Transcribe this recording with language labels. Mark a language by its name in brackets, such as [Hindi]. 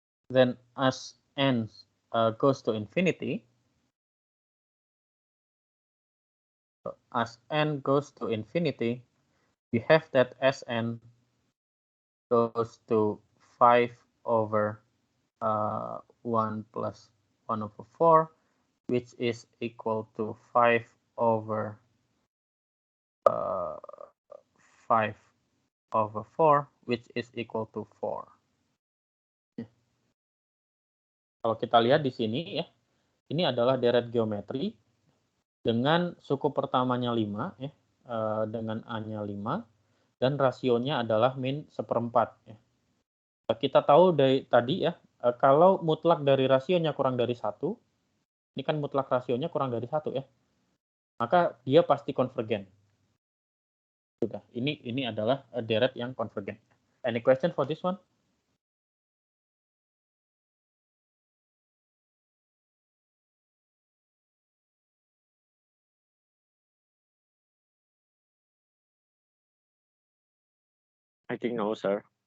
[English] Then as N goes to infinity, so as N goes to infinity, we have that Sn goes to 5 over 1 plus 1 over 4, which is equal to 5 over 5 over 4, which is equal to 4. [Indonesian] Kalau kita lihat di sini ya, ini adalah deret geometri dengan suku pertamanya 5 ya, dengan A-nya 5 dan rasionya adalah min 1/4 ya. Kita tahu dari tadi ya, kalau mutlak dari rasionya kurang dari 1, ini kan mutlak rasionya kurang dari 1 ya, maka dia pasti konvergen. Sudah, ini adalah deret yang konvergen. [English] Any question for this one? I think no, sir.